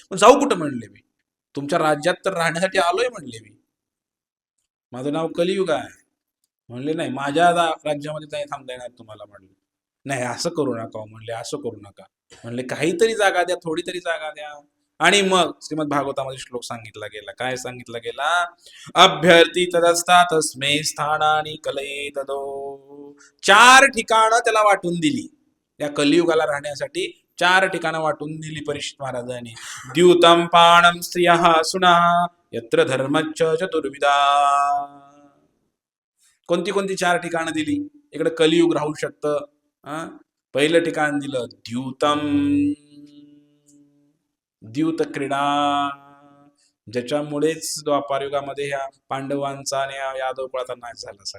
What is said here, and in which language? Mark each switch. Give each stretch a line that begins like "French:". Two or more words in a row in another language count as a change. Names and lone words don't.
Marathi: पण जाऊ कुठं म्हणले मी, तुमच्या राज्यात तर राहण्यासाठी आलोय म्हणले मी, माझं नाव कलियुग आहे. म्हणले नाही, माझ्या राज्यामध्ये नाही थांबता येणार तुम्हाला. म्हणले नाही, असं करू नका म्हणले, असं करू नका म्हणले, काहीतरी जागा द्या, थोडी तरी जागा द्या. आणि मग श्रीमद भागवतामध्ये श्लोक सांगितला गेला, काय सांगितला गेला?
Sanskrit: अभ्यर्थी तदस्ता तस्मे स्थानानी कलये तदो.
Marathi: 4 ठिकाणं त्याला वाटून दिली, या कलियुगाला राहण्यासाठी 4 ठिकाणं वाटून दिली परीक्षित महाराजांनी.
Sanskrit: द्यूतम पाणम स्त्रियः सुना यत्र धर्मच्च चतुर्विधा.
Marathi: कोणती कोणती 4 ठिकाणं दिली? इकडे कलियुग राहू शकतं. पहिलं ठिकाण दिलं द्यूतम, द्यूत क्रीडा, ज्याच्यामुळेच द्वापारयुगामध्ये ह्या पांडवांचा आणि यादव कुळाचा नाश झाला सगळा.